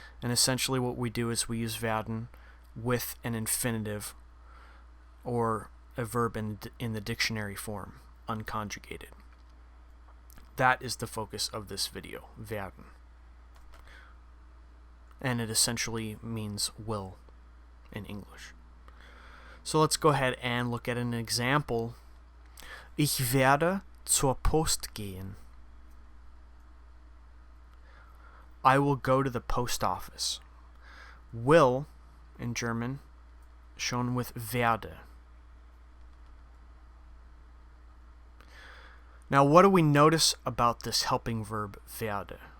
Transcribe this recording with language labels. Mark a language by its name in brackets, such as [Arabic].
[English] And essentially what we do is we use werden with an infinitive or a verb in the dictionary form, unconjugated. That is the focus of this video, werden. And it essentially means will in English. So let's go ahead and look at an example. [German] Ich werde zur Post gehen. [English] I will go to the post office. Will, in German, shown with werde. Now, what do we notice about this helping verb werde?